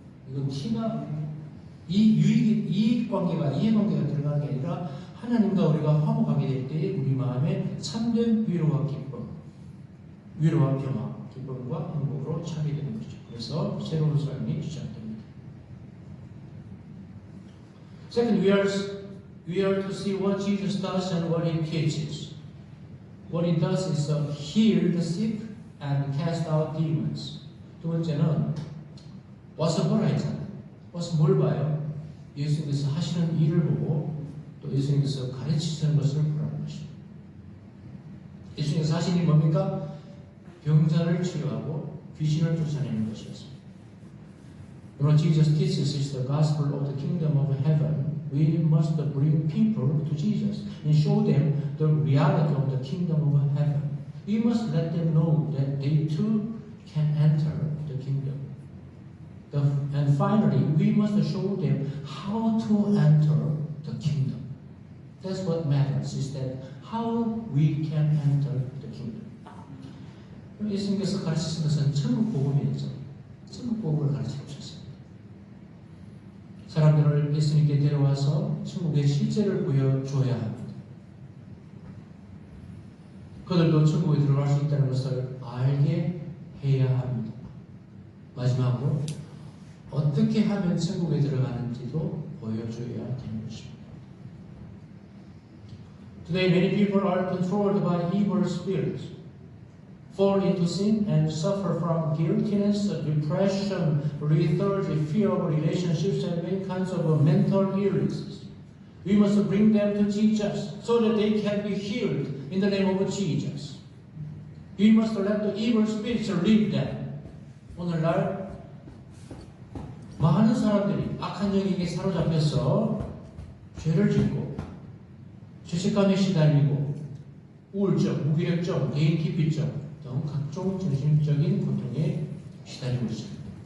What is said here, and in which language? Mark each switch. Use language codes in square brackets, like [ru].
[ko] 이건 티가 이익 관계가 이해관계가 들어가는 게 아니라 하나님과 우리가 화목하게 될 때에 우리 마음에 참된 위로와 기쁨, 위로와 평화, 기쁨과 행복으로 차게 되는 것이죠. 그래서 새로운 삶이 시작됩니다. [en] Second, we are to see what Jesus does and what He teaches. What He does is heal the sick and cast out demons. [ko] 두 번째는 와서 보라 했잖아요. 와서 뭘 봐요? 예수님께서 하시는 일을 보고 또 예수님께서 가르치시는 것을 보라는 것입니다. 예수님께서 하신 일이 뭡니까? 병자를 치료하고 귀신을 쫓아내는 것이었습니다. [en] When Jesus teaches us the gospel of the kingdom of heaven, we must bring people to Jesus and show them the reality of the kingdom of heaven. We must let them know that they too can enter the kingdom. And finally, we must show them how to enter the kingdom. That's what matters, is that how we can enter the kingdom. [ko] 예수님께서 가르치신 것은 천국 복음이었죠. 천국 복음을 가르쳐 주셨어요. 사람들을 예수님께 데려와서 천국의 실제를 보여줘야 합니다. 그들도 천국에 들어갈 수 있다는 것을 알게 해야 합니다. 마지막으로 어떻게 하면 천국에 들어가는지도 보여줘야 되는 것입니다. [en] Today many people are controlled by evil spirits, fall into sin and suffer from guiltiness, depression, lethargy, fear of relationships, and many kinds of mental illnesses. We must bring them to Jesus so that they can be healed in the name of Jesus. We must let the evil spirits lead them. [ko] 오늘날 많은 사람들이 악한 영에게 사로잡혀서 죄를 짓고 죄책감에 시달리고 우울증, 무기력증, 개인 기피증 등 각종 정신적인 고통에 시달리고 있습니다.